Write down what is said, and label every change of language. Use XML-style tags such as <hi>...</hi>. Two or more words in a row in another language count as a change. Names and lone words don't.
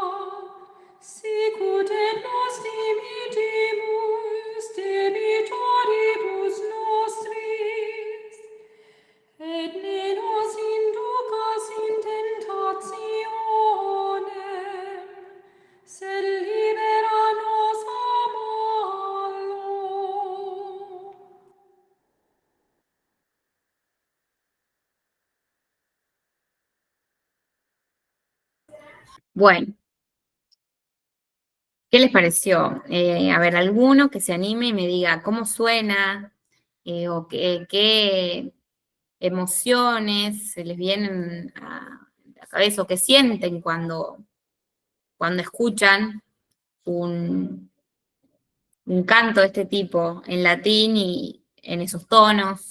<la>sicut et nos dimittimus debitoribus nostris, et ne nos inducas in tentationem, sed libera nos a malo.</la> <es>Bueno, ¿qué les pareció? A ver, alguno que se anime y me diga cómo suena o qué emociones se les vienen a la cabeza o qué sienten cuando escuchan un canto de este tipo en latín y en esos tonos.</es>